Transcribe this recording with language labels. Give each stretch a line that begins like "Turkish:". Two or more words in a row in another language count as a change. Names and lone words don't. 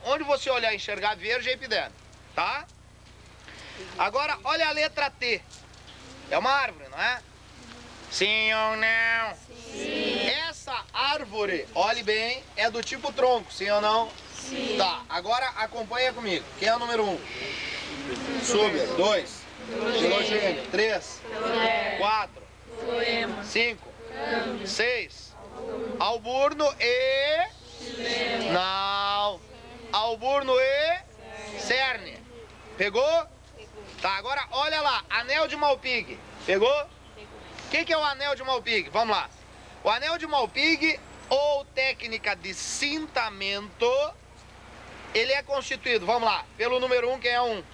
Portuguese: Onde você olhar e enxergar verde é epiderme, tá? Agora, olha a letra T. É uma árvore, não é? Sim ou não? Sim. Essa árvore, olhe bem, é do tipo tronco, sim ou não? Sim. Tá, agora acompanha comigo. Quem é o número 1? Suber. 2. Filogênio. 3. 4. 5. 6. Alburno e... Não. Alburno e... Cerne. Pegou? Tá, agora olha lá, anel de Malpighi. Pegou? O que é o anel de Malpighi? Vamos lá. O anel de Malpighi, ou técnica de cintamento, ele é constituído, vamos lá, pelo número 1, quem é 1?